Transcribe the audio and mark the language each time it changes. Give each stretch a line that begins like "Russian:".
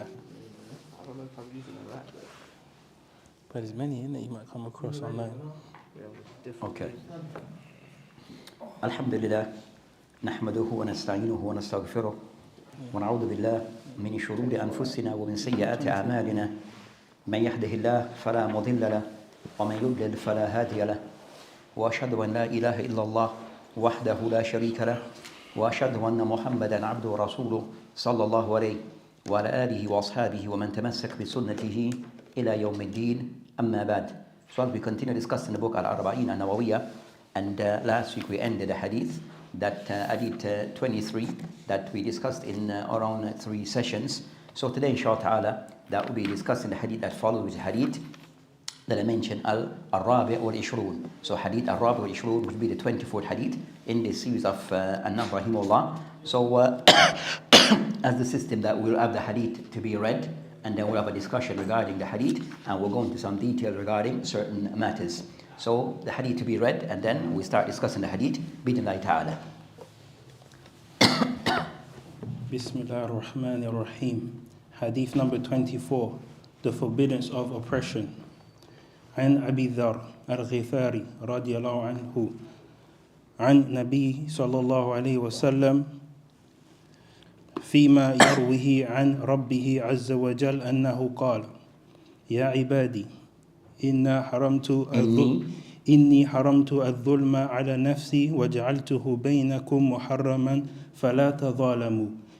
English: I don't know if I'm using it right, But there's many in it you might come across online. Okay.
Arabic: الحمد لله نحمده ونستعينه ونستغفره ونعوذ بالله من شرور أنفسنا ومن سيئات أعمالنا من يهده الله فلا مضل له ومن يضلل فلا هادي له وأشهد أن لا إله إلا الله وحده لا شريك له وأشهد أن محمدا عبده ورسوله صلى الله عليه وعلى آله وأصحابه ومن تمسك بسنته إلى يوم الدين أما بعد.
English: So we continue discussing the book Al-Arba'in Nawawiya, and last week we ended the hadith that Hadith 23 that we discussed in around 3 sessions. So today inshallah ta'ala that will be discussing the hadith that follows, with hadith that I mentioned Al-Rabi' wal-Ishrun. So hadith Al-Rabi' wal-Ishrun would be the 24th hadith in this series of An-Nawawi rahimahullah. So as the system that we'll have the hadith to be read, and then we'll have a discussion regarding the hadith, and we'll go into some detail regarding certain matters. So the hadith to be read, and then we start discussing the hadith bi-idhnillahi ta'ala. Bismillah ar-Rahman ar-Rahim. Hadith number 24, the forbiddance of oppression.
Arabic: عن أبي ذر الغفاري رضي الله عنه عن نبي صلى الله عليه وسلم فيما يرويه عن ربه عز وجل أنه قال: يا عبادي إني حرمت الظلم على نفسي وجعلته بينكم محرما فلا تظالموا.